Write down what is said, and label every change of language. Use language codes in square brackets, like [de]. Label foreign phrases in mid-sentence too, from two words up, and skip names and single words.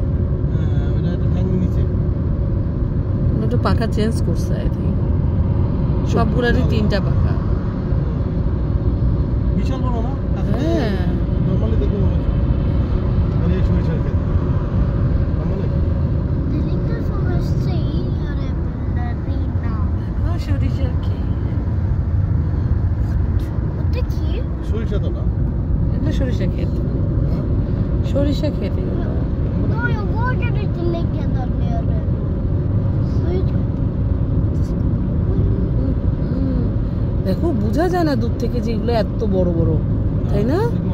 [bn] ওটা পাখা চেঞ্জ করছে [en] I think [bn] সবগুলোরই 3টা পাখা। বিশাল বড় না? হ্যাঁ নরমালি দেখো মানে সরিষার ক্ষেত নরমালি [sv] Det är som en syre ballerina. [bn] হ্যাঁ সরিষার ক্ষেত। [sv] Och det är kul. [bn] সরিষা তো না এটা সরিষা ক্ষেত। সরিষা ক্ষেত এগুলো। [sv] Jag vågar inte lägga där nere. [bn] দেখো বোঝা যায় না দূর থেকে যে এগুলো এত বড় বড়, তাই না?